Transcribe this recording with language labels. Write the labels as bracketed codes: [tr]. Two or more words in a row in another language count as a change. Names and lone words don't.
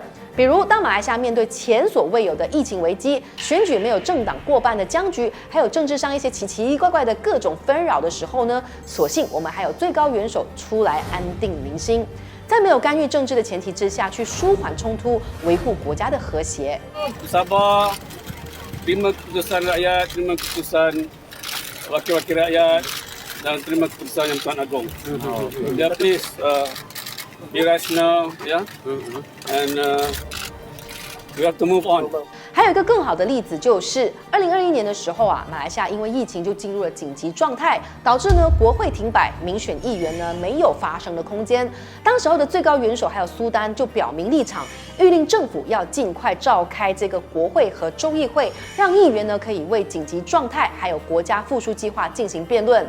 [zh] 比如，当马来西亚面对前所未有的疫情危机、选举没有政党过半的僵局，还有政治上一些奇奇怪怪的各种纷扰的时候呢，所幸我们还有最高元首出来安定民心，在没有干预政治的前提之下，去舒缓冲突，维护国家的和谐。 [ms] Sabar, terima keputusan rakyat, terima keputusan wakil-wakil rakyat dan terima keputusan Yang Tuan Agong. Ya, [en] please be rational, yeah, and we have to move on. [zh] 还有一个更好的例子就是2021年的时候啊，马来西亚因为疫情就进入了紧急状态，导致呢国会停摆，民选议员呢没有发声的空间。当时候的最高元首还有苏丹就表明立场，谕令政府要尽快召开这个国会和州议会，让议员呢可以为紧急状态还有国家复苏计划进行辩论。